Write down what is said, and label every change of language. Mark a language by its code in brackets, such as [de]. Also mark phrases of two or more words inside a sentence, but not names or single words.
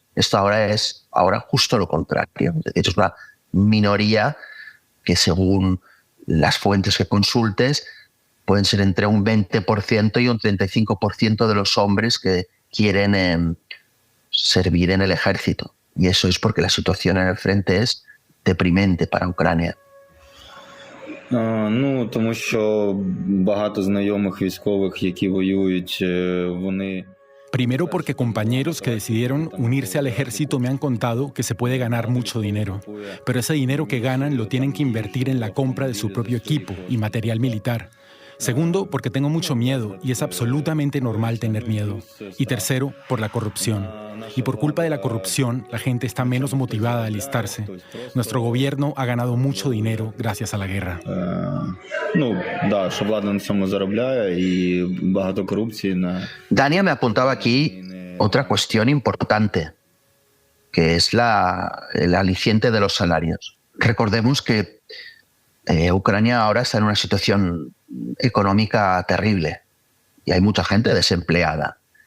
[es] Esto ahora es justo lo contrario. Es una minoría que, según las fuentes que consultes, pueden ser entre un 20% y un 35% de los hombres que quieren servir en el ejército. Y eso es porque la situación en el frente es deprimente para Ucrania. [uk] Тому що багато знайомих військових, які воюють, вони... [es] Primero porque compañeros que decidieron unirse al ejército me han contado que se puede ganar mucho dinero, pero ese dinero que ganan lo tienen que invertir en la compra de su propio equipo y material militar. Segundo, porque tengo mucho miedo y es absolutamente normal tener miedo. Y tercero, por la corrupción. Y por culpa de la corrupción, la gente está menos motivada a alistarse. Nuestro gobierno ha ganado mucho dinero gracias a la guerra. [uk] Що влада на цьому заробляє і багато корупції на... [es] Dania me apuntaba aquí otra cuestión importante, que es el aliciente de los salarios. Recordemos que Ucrania ahora está en una situación económica terrible y hay mucha gente desempleada.